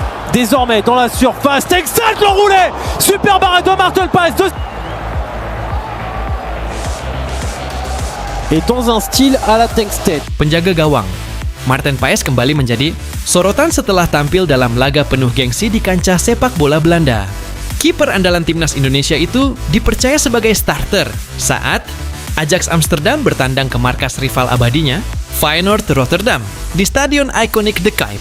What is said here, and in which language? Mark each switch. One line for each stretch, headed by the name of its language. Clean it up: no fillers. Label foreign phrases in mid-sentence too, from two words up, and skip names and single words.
French: Désormais dans la surface, Texas l'enroulé. Super arrêt de Martin Paes. Et dans un style à la Tengsted.
Indonesian: Penjaga gawang Martin Paes kembali menjadi sorotan setelah tampil dalam laga penuh gengsi di kancah sepak bola Belanda. Kiper andalan timnas Indonesia itu dipercaya sebagai starter saat Ajax Amsterdam bertandang ke markas rival abadinya, Feyenoord Rotterdam, di stadion ikonik The Kuip.